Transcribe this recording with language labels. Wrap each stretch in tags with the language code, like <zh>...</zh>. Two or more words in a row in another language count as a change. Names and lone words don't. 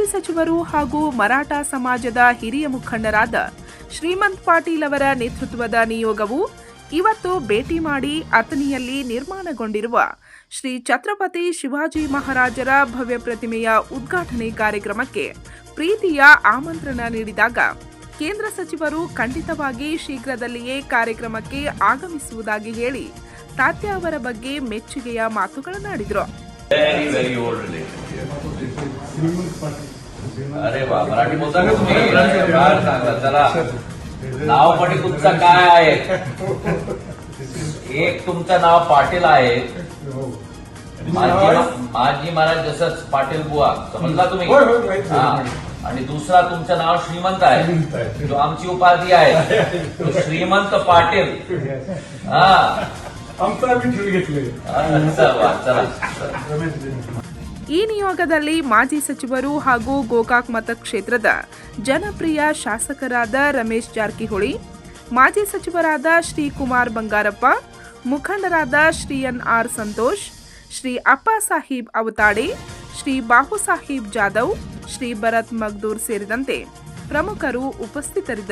<kn>ಸಚಿವರು ಹಾಗೂ ಮರಾಠ ಸಮಾಜದ ಹಿರಿಯ ಮುಖಂಡರಾದ ಶ್ರೀಮಂತ್ ಪಾಟೀಲ್ ಅವರ ನೇತೃತ್ವದ ನಿಯೋಗವು ಇವತ್ತು ಭೇಟಿ ಮಾಡಿ ಅಥಣಿಯಲ್ಲಿ ನಿರ್ಮಾಣಗೊಂಡಿರುವ ಶ್ರೀ ಛತ್ರಪತಿ ಶಿವಾಜಿ ಮಹಾರಾಜರ ಭವ್ಯ ಪ್ರತಿಮೆಯ ಉದ್ಘಾಟನೆ ಕಾರ್ಯಕ್ರಮಕ್ಕೆ ಪ್ರೀತಿಯ ಆಮಂತ್ರಣ ನೀಡಿದಾಗ ಕೇಂದ್ರ ಸಚಿವರು ಖಂಡಿತವಾಗಿ ಶೀಘ್ರದಲ್ಲಿಯೇ ಕಾರ್ಯಕ್ರಮಕ್ಕೆ ಆಗಮಿಸುವುದಾಗಿ ಹೇಳಿ ತಾತ್ಯ ಅವರ ಬಗ್ಗೆ ಮೆಚ್ಚುಗೆಯ ಮಾತುಗಳನ್ನಾಡಿದರು.</kn> <mr>नाव पण तुमचं काय आहे? एक तुमचं नाव पाटील आहे. माजी महाराज जसं पाटील बुवा समजला तुम्ही. आणि दुसरा तुमचं नाव श्रीमंत आहे, जो आमची उपाधी आहे तो श्रीमंत पाटील. हा आमचा मी ठेवून घेतले. चला.</mr> <kn>ಈ ನಿಯೋಗದಲ್ಲಿ ಮಾಜಿ ಸಚಿವರು ಹಾಗೂ ಗೋಕಾಕ್ ಮತಕ್ಷೇತ್ರದ ಜನಪ್ರಿಯ ಶಾಸಕರಾದ ರಮೇಶ್ ಜಾರಕಿಹೊಳಿ, ಮಾಜಿ ಸಚಿವರಾದ ಶ್ರೀ ಕುಮಾರ್ ಬಂಗಾರಪ್ಪ, ಮುಖಂಡರಾದ ಶ್ರೀ ಎನ್.ಆರ್. ಸಂತೋಷ್, ಶ್ರೀ ಅಪ್ಪ ಸಾಹೀಬ್ ಅವತಾಡೆ, ಶ್ರೀ ಬಾಹು ಸಾಹೀಬ್ ಜಾಧವ್, ಶ್ರೀ ಭರತ್ ಮಗ್ದೂರ್ ಸೇರಿದಂತೆ ಪ್ರಮುಖರು ಉಪಸ್ಥಿತರಿದ್ದರು.</kn>